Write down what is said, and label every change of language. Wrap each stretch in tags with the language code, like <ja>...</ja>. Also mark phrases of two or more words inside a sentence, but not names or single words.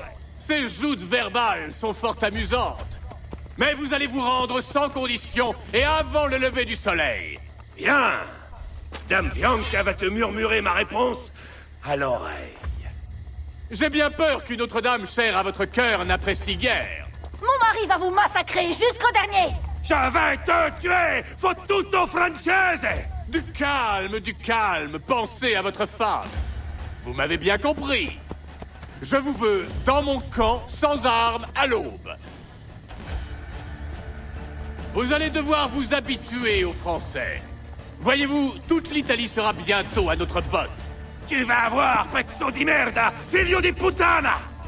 <fr>Ces joutes verbales sont fort amusantes. Mais vous allez vous rendre sans condition et avant le lever du soleil. Bien! Dame Bianca va te murmurer ma réponse à l'oreille. J'ai bien peur qu'une autre dame chère à votre cœur n'apprécie guère. Mon mari va vous massacrer jusqu'au dernier. Je vais te tuer!</fr> <it>Fottuto francese!</it> <fr>Du calme, pensez à votre femme. Vous m'avez bien compris. Je vous veux dans mon camp, sans armes, à l'aube. Vous allez devoir vous habituer aux Français. Voyez-vous, toute l'Italie sera bientôt à notre botte. Tu vas avoir,</fr> <it>pezzo di merda, figlio di puttana!</it>